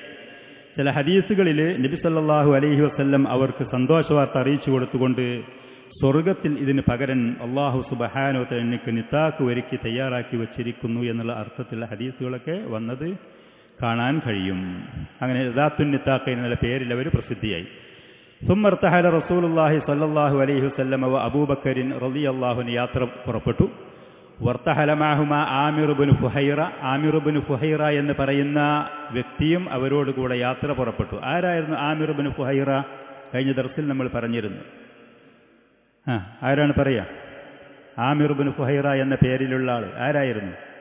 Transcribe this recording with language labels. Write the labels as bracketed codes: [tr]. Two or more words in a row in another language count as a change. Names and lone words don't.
[ml] ചില ഹദീസുകളിൽ നബി [ar] صلى الله عليه وسلم [ml] അവർക്ക് സന്തോഷവാർത്ത അറിയിച്ചു കൊടുത്തുകൊണ്ട് സ്വർഗത്തിൽ ഇതിന് പകരം [ar] الله سبحانه وتعالى [ml] എനിക്ക് നിതാഖ് ഒരുക്കി തയ്യാറാക്കി വച്ചിരിക്കുന്നു എന്നുള്ള അർത്ഥത്തിലുള്ള ഹദീസുകളൊക്കെ വന്നത് കാണാൻ കഴിയും. അങ്ങനെ [ar] ذات النطاق [ml] എന്നുള്ള പേരിൽ അവർ പ്രസിദ്ധിയായി. [ar] ثم ارتحل رسول الله صلى الله عليه وسلم وأبو بكر رضي الله عنه [ml] യാത്ര പുറപ്പെട്ടു. [ar] وارتحل معهما عامر بن فهيرة, [ml] ആമിർ ഇബ്നു ഫുഹൈറ എന്ന് പറയുന്ന വ്യക്തിയും അവരോടുകൂടെ യാത്ര പുറപ്പെട്ടു. ആരായിരുന്നു ആമിർ ഇബ്നു ഫുഹൈറ? കഴിഞ്ഞ ദർസിൽ നമ്മൾ പറഞ്ഞിരുന്നു. ആരാണ് പറയാ? ആമിർ ഇബ്നു ഫുഹൈറ എന്ന പേരിലുള്ള ആൾ ആരായിരുന്നു?